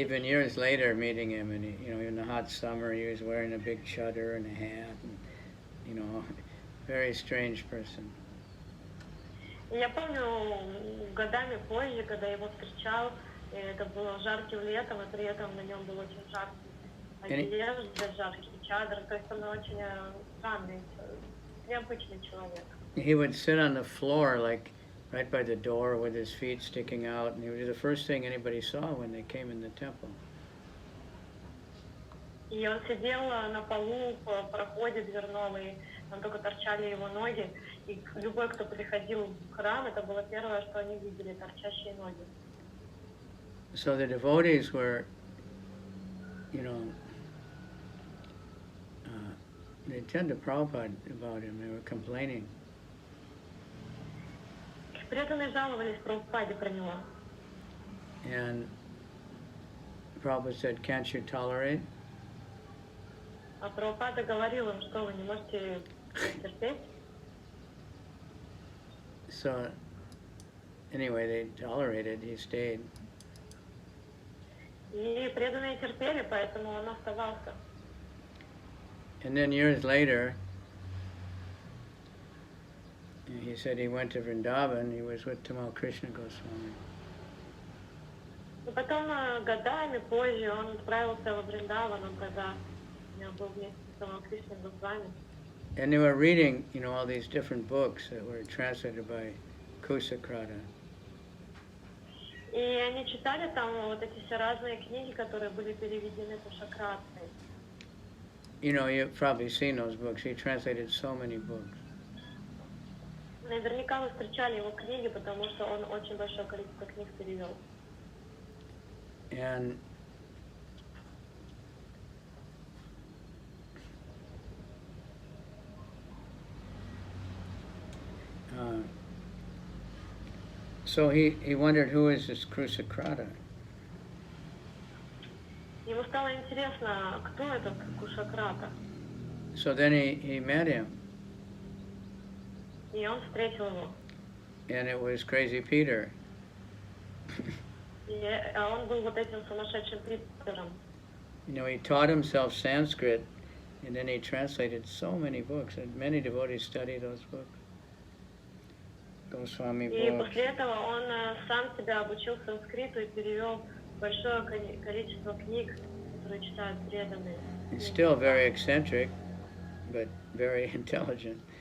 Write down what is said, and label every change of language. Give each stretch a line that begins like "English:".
English: Even years later, meeting him, and in the hot summer, he was wearing a big chadar and a hat, and, very strange person.
Russian: Я помню, годами позже, когда я его встречал, это было жарким летом, и при этом на нем был очень жаркий одежда, жаркий чадр, то есть он очень странный, необычный человек.
English: He would sit on the floor, like right by the door, with his feet sticking out, and he was the first thing anybody saw when they came in the temple.
Russian: И он сидел на полу в проходе дверном, и там только торчали его ноги, и любой, кто приходил в храм, это было первое, что они видели, торчащие ноги.
English: So the devotees were, they tend to Prabhupada about him. They were complaining.
Russian: Преданные жаловались Прабхупаде про него.
English: And Prabhupada said, "Can't you tolerate?"
Russian: А Прабхупада говорил им, что вы не можете терпеть.
English: So anyway, they tolerated. He stayed.
Russian: И преданные терпели, поэтому он оставался.
English: And then years later, he said he went to Vrindavan, he was with Tamal Krishna Goswami.
Russian: И потом, годами позже, он отправился во Вриндаван, он тогда был вместе с Кришной Госвами.
English: And they were reading, all these different books that were translated by Kusakrata.
Russian: И они читали там вот эти все разные книги, которые были переведены Кушакратой.
English: You've probably seen those books. He translated so many books.
Russian: Наверняка вы встречали его книги, потому что он очень большое количество книг перевел.
English: And so he wondered, who is this Kusakrata?
Russian: Ему стало интересно, кто этот Кушакрата.
English: So then he met him.
Russian: И он встретил его.
English: And it was Crazy Peter.
Russian: А он был вот этим сумасшедшим Питером.
English: He taught himself Sanskrit, and then he translated so many books, and many devotees study those books. Goswami
Russian: И
English: books.
Russian: после этого он сам себя обучил санскриту и перевел большое количество книг, которые читают преданные.
English: He's still very eccentric, but very intelligent.